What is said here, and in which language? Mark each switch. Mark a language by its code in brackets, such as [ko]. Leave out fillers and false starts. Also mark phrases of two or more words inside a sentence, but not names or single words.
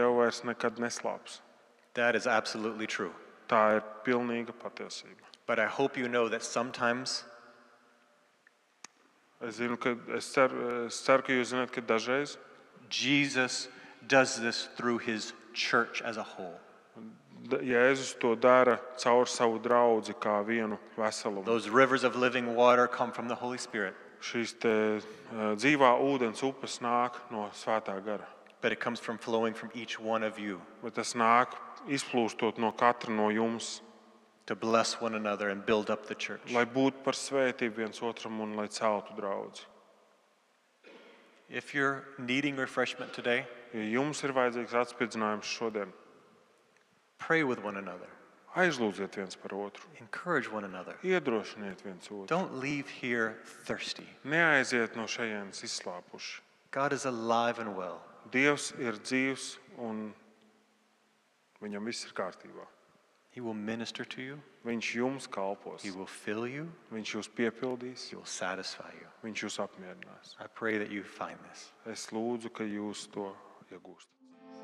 [lv] tev vairs nekad neslāps. [en] That is absolutely true. [lv] Tā ir pilnīga patiesība. [en] But I hope you know that sometimes [lv] Es ceru, ka jūs zināt, ka dažreiz [en] Jesus does this through his church as a whole. [lv] Jēzus to dara caur savu draudzi kā vienu veselumu. [en] Those rivers of living water come from the Holy Spirit, [lv] Šīs te dzīvā ūdens upes nāk no Svētā gara, [en] but it comes from flowing from each one of you [lv] bet tas nāk izplūstot no katra no jums, [en] to bless one another and build up the church. [lv] lai būtu par svētību viens otram un lai celtu draudzi. [en] If you're needing refreshment today, [lv] Ja jums ir vajadzīgs atspirdzinājums šodien, [en] pray with one another. [lv] aizlūdziet viens par otru, [en] Encourage one another. [lv] iedrošiniet viens otru. [en] Don't leave here thirsty. [lv] Neaiziet no šejienes izslāpuši. [en] God is alive and well. [lv] Dievs ir dzīvs un viņam viss ir kārtībā. [en] He will minister to you. [lv] Viņš jums kalpos, [en] He will fill you. [lv] viņš jūs piepildīs, [en] He will satisfy you. [lv] viņš jūs apmierinās. [en] I pray that you find this. [lv] Es lūdzu, ka jūs to iegūstat.